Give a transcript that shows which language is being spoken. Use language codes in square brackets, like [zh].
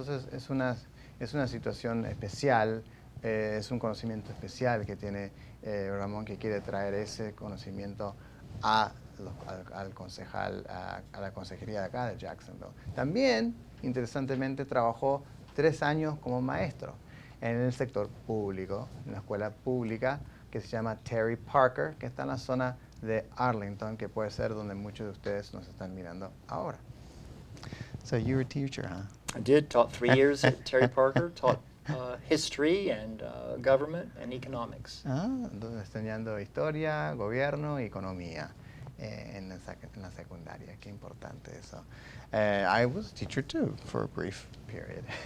[es] Entonces es una situación especial, es un conocimiento especial que tiene Ramón, que quiere traer ese conocimiento al concejal, a la consejería de acá de Jacksonville. También, interesantemente, trabajó 3 años como maestro en el sector público, en la escuela pública que se llama Terry Parker, que está en la zona de Arlington, que puede ser donde muchos de ustedes nos están mirando ahora. [en] So you were a teacher, huh? I did, taught 3 years at Terry Parker, taught history and government and economics. [es] Entonces enseñando historia, gobierno y economía en la secundaria. Qué importante eso. [en] I was a teacher too for a brief period.